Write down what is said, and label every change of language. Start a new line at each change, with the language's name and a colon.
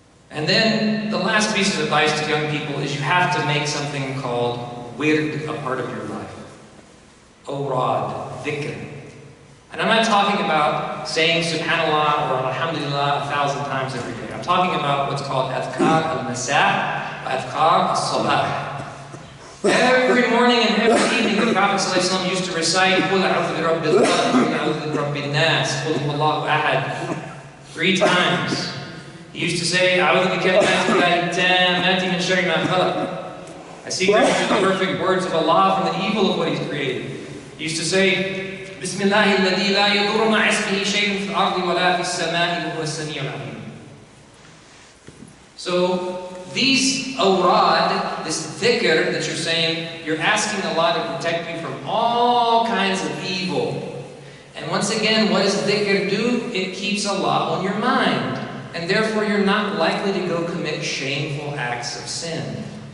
English: And then, the last piece of advice to young people is you have to make something called wird a part of your life. Awrad, dhikr. And I'm not talking about saying subhanallah or alhamdulillah 1,000 times every day. I'm talking about what's called adhkar al-masa' wa adhkar al-sabah. Every morning and every evening, the Prophet ﷺ used to recite
Arabic: قُلْ أَعُوذُ بِرَبِّ الْفَلَقِ قُلْ أَعُوذُ بِرَبِّ النَّاسِ قُلْ هُوَ اللَّهُ أَحَدٌ
English: 3 times. He used to say,
Arabic: أَعُوذُ بِكَلِمَاتِ اللَّهِ التَّامَّاتِ مِنْ شَرِّ مَا خَلَقَ.
English: I seek refuge in the perfect words of Allah from the evil of what He's created. He used to say,
Arabic: بِسْمِ اللَّهِ الَّذِي لَا يَضُرُّ مَعَ اسْمِهِ شَيْءٌ فِي الْأَرْضِ وَلَا فِي السَّمَاءِ وَهُوَ السَّمِيعُ الْعَلِيمُ.
English: So, these awrad, this dhikr that you're saying, you're asking Allah to protect you from all kinds of evil. And once again, what does dhikr do? It keeps Allah on your mind. And therefore, you're not likely to go commit shameful acts of sin.